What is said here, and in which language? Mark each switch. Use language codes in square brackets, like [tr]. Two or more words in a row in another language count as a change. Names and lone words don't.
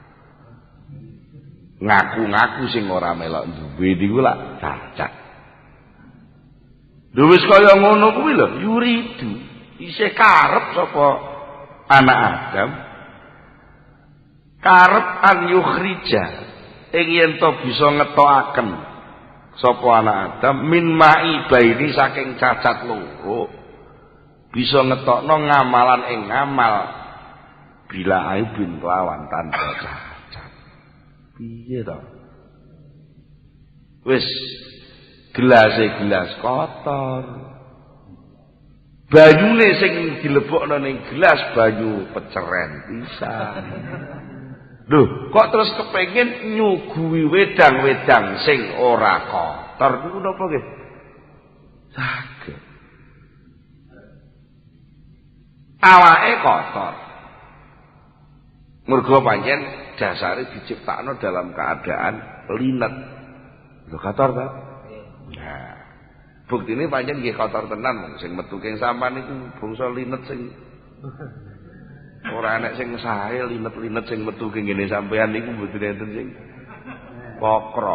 [jv] Ngaku-ngaku sing ora melok duwe niku lak cacat. Lho wis kaya ngono kuwi lho, yuridu. Isih karep sapa anak Adam karep [ar] أن يخرج [jv] ing yen to bisa ngetokaken sapa anak Adam [ar] من معيبين [jv] saking cacat loro bisa ngetokno ngamalan ing ngamal [ar] بلا عيب [jv] kelawan tanpa cacat. Piye to? Wis gelas kotor. Banyune sing dilebokno ning gelas banyu peceren pisan. Lho, kok terus kepengin nyuguhi wedang-wedang sing ora kotor niku napa nggih? Saged. Awake kotor. Mergo pancen dasare diciptakno [id] dalam keadaan [jv] linet. Lho kotor ta? Nah, buktine pancen nggih kotor tenan sing metu king sampean niku bangsa linet sing ora enek sing sae linet-linet sing metu king ngene sampean niku mboten enten sing kokro.